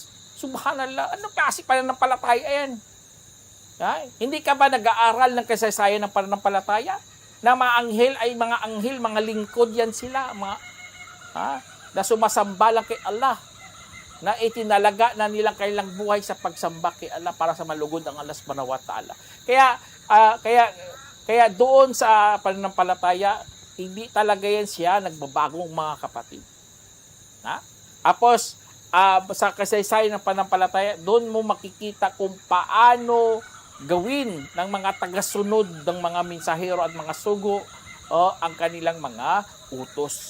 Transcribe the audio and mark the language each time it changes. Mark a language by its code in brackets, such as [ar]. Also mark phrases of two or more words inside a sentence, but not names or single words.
[tl] Subhanallah, ano kasi pananampalataya yan? Hindi ka ba nag-aaral ng kasaysayan ng pananampalataya? Na mga anghel ay mga anghel, mga lingkod yan sila, na sumasamba lang kay Allah, na itinalaga na nilang kanilang buhay sa pagsamba kay Allah para sa malugod ang Allah [ar] سبحانه وتعالى. [tl] Kaya doon sa pananampalataya, hindi talaga yan siya nagbabagong mga kapatid. Tapos, sa kasaysayan ng pananampalataya, doon mo makikita kung paano gawin ng mga tagasunod ng mga mensahero at mga sugo ang kanilang mga utos.